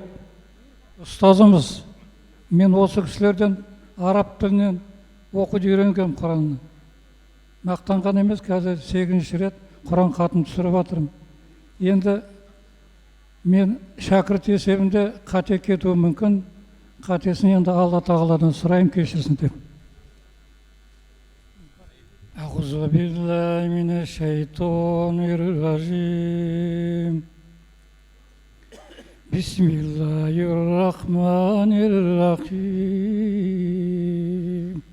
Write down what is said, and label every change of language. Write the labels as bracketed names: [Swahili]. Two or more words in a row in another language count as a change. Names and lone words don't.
[Kazakh] Ұстазымыз, мен осы кісілерден араб тілінен оқуды үйренгем Құранны. Мақтанған емес, қазір 8-ші рет Құран хатын түсіріп жатырмын. Енді мен шәкірт есебінде қате кетуі мүмкін, қатесін енді Алла тағаладан сұрайым, кешірсін деп. [Arabic] أعوذ بالله من الشيطان الرجيم بسم الله الرحمن الرحيم